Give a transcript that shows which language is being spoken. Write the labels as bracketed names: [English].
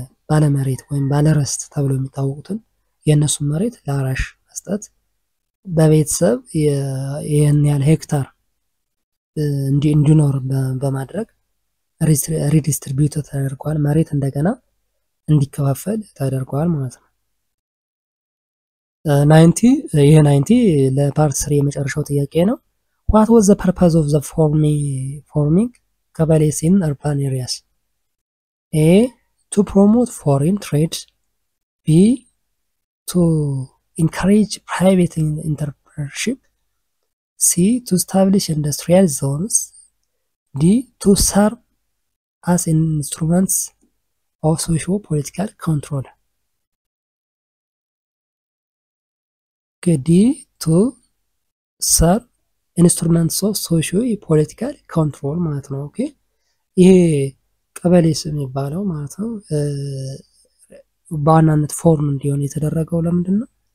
[Amharic] ባለ መሬት ወይም ባለ ርስት ተብለው የሚታወቁትን የነሱን መሬት ለአራሽ መስጠት በቤተሰብ ይህን ያህል ሄክታር እንዲኖር በማድረግ ሪዲስትሪቢዩት ተደርጓል። መሬት እንደገና እንዲከፋፈል ተደርጓል ማለት ነው። 90 ይሄ 90 ለፓርት 3 የመጨረሻው ጥያቄ ነው። [English] What was the purpose of the forming ቀበሌስ in urban areas? A. To promote foreign trade. B. To encourage private entrepreneurship. C. To establish industrial zones. D. To serve as instruments of socio-political control. Okay, D. To serve instruments of socio-political control [Amharic] ማለት ነው። ኦኬ ይሄ ቀበሌስ የሚባለው ማለት ነው በዋናነት ፎርም እንዲሆን የተደረገው ለምንድን ነው?